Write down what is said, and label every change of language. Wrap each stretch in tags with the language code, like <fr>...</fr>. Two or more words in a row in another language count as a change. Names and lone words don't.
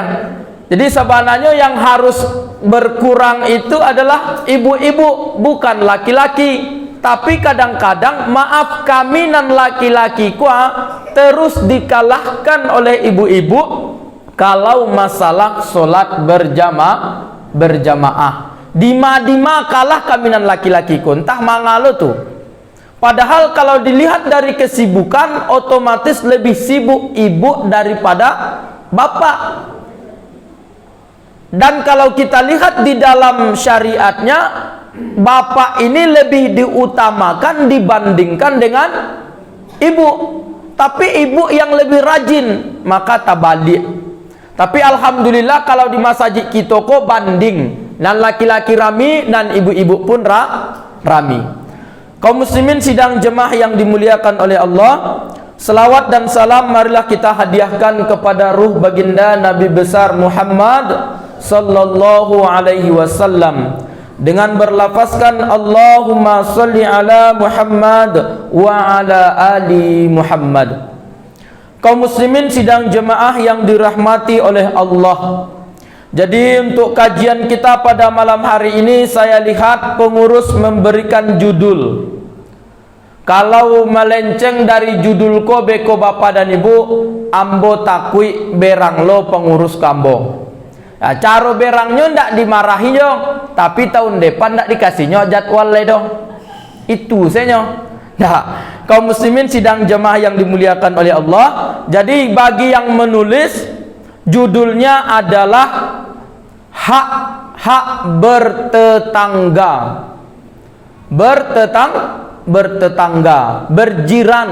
<id>Jadi sebenarnya yang harus berkurang itu adalah ibu-ibu, bukan laki-laki. Tapi kadang-kadang maaf kami dan laki-laki terus dikalahkan oleh ibu-ibu kalau masalah solat berjamaah.</id> <min>Dima-dima kalah kami dan laki-laki ku, entah mangalo tu.</min> <id>Padahal kalau dilihat dari kesibukan, otomatis lebih sibuk ibu daripada bapak. Dan kalau kita lihat di dalam syariatnya, bapak ini lebih diutamakan dibandingkan dengan ibu. Tapi ibu yang lebih rajin, maka tabalik. Tapi alhamdulillah kalau di masjid kita kok banding, dan laki-laki rami dan ibu-ibu pun rami. Kaum muslimin sidang jemaah yang dimuliakan oleh Allah, selawat dan salam marilah kita hadiahkan kepada ruh baginda Nabi besar Muhammad</id> <ar>صلى الله عليه وسلم</ar> <id>dengan berlafazkan</id> <ar>اللهم صل على محمد وعلى آل محمد.</ar> <id>Kaum muslimin sidang jemaah yang dirahmati oleh Allah. Jadi untuk kajian kita pada malam hari ini, saya lihat pengurus memberikan judul. Kalau melenceng dari judul</id> <min>ko beko bapak dan ibu, ambo takui berang lo pengurus kambo.</min> <id>Ya, cara berangnya ndak dimarahi yo, tapi tahun depan ndak dikasihnya jadwal le dong. Itu senyo. Nah, kaum muslimin sidang jemaah yang dimuliakan oleh Allah. Jadi bagi yang menulis, judulnya adalah hak bertetangga, bertetangga, berjiran.</id>